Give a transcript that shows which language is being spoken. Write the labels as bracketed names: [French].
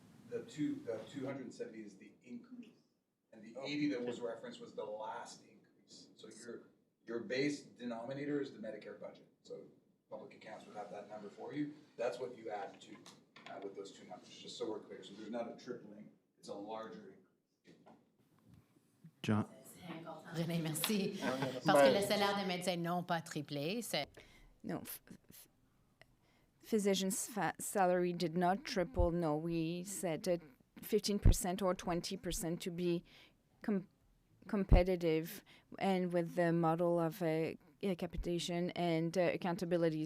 [English] The 270 is the increase, and the 80 that was referenced was the last increase. So your base denominator is the Medicare budget. So public accounts would have that number for you. That's what you add to with those two numbers, just so we're clear. So there's not a tripling; it's a larger increase. John. [French] René, merci. Parce que le salaire des médecins n'ont pas triplé. [English] No, physicians' salary did not triple. No, we said 15% or 20% to be competitive and with the model of capitation and accountability.